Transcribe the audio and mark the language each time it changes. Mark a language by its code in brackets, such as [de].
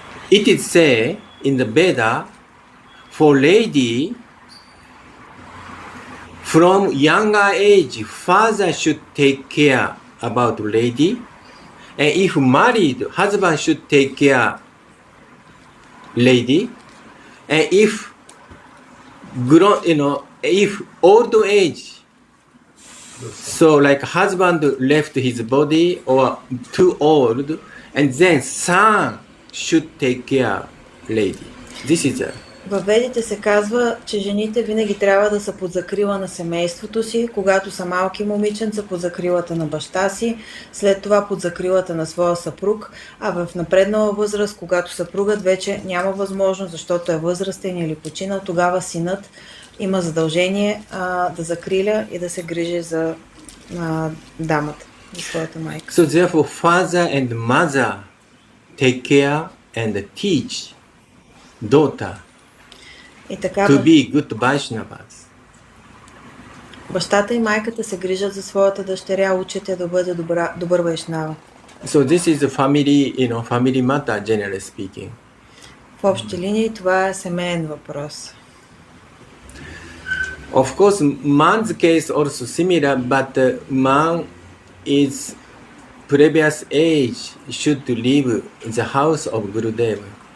[en] It is said in the Veda, for lady, from younger age, father should take care about lady, and if married, husband should take care lady, and if grown, if old age, so like husband left his body or too old, and then son should take care lady. This is a [bg] Във Ведите се казва, че жените винаги трябва да са под закрила на семейството си, когато са малки момиченца под закрилата на баща си, след това под закрилата на своя съпруг, а в напреднала възраст, когато съпругът вече няма възможност, защото е възрастен или починал, тогава синът има задължение да закриля и да се грижи за дамата, за своята майка. [en] so therefore father and mother take care and teach daughter [bg] И така, [en] to be good Vaishnavas. [bg] бащата и майката се грижат за своята дъщеря, учат я да бъде добър вайшнава. [en] So this is a family, family matter, generally speaking. [bg] В общи линии това е семейен въпрос. [en] Of course, man's case also similar, but man is previous age should leave the house of Gurudeva.